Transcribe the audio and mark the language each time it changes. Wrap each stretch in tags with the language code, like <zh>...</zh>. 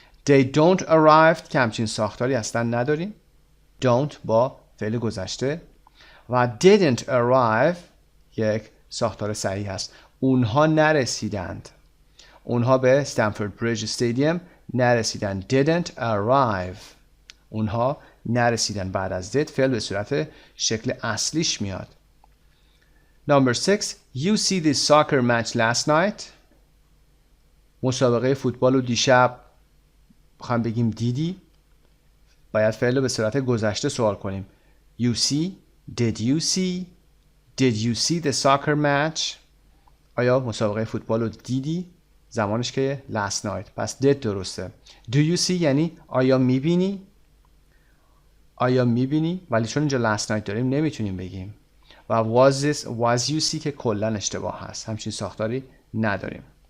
<en>they don't arrive</en> <fa>که همچین ساختاری اصلا نداریم. don't با فعل گذشته و</fa> <en>didn't arrive</en> <fa>یک ساختار صحیح هست. اونها نرسیدند. اونها به استنفورد بریج استادیوم نرسیدند.</fa> <en>didn't arrive.</en> <fa>اونها نرسیدن. بعد از did فعل به صورت شکل اصلیش میاد.</fa> <en>number 6 you see the soccer match last night.</en> <fa>مسابقه فوتبال رو دیشب بخوام بگیم دیدی باید فعل رو به صورت گذشته سوال کنیم.</fa> <en>you see did you see the soccer match.</en> <fa>آیا مسابقه فوتبال رو دیدی؟ زمانش که</fa> <en>last night</en> <fa>پس did درسته.</fa> <en>do you see</en> <fa>یعنی آیا میبینی؟ ولی چون اینجا</fa> <en>last night</en> <fa>داریم نمیتونیم بگیم و</fa> <en>was you see</en> <fa>که کلا اشتباه هست همچین ساختاری نداریم.</fa>